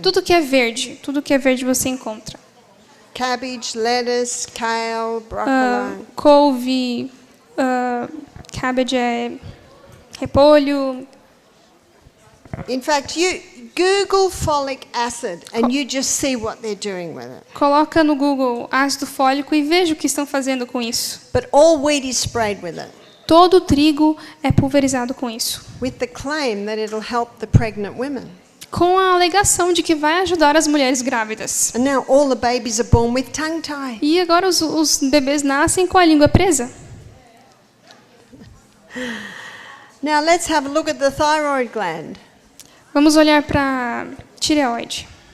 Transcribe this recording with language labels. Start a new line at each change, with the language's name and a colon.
Portuguese: Tudo que é verde você encontra.
English: Cabbage, lettuce, kale, broccoli.
Portuguese: Couve, cabbage é repolho.
English: In fact, you Google folic acid and you just see what they're doing with it.
Portuguese: Coloca no Google ácido fólico e veja o que estão fazendo com isso.
English: But all wheat is sprayed with it,
Portuguese: Todo o trigo é pulverizado com isso,
English: with the claim that it'll help the pregnant women.
Portuguese: com a alegação de que vai ajudar as mulheres grávidas.
English: And now all the babies are born with tongue tie.
Portuguese: E agora os bebês nascem com a língua presa.
English: Now let's have a look at the thyroid gland.
Portuguese: Vamos olhar para a tireoide.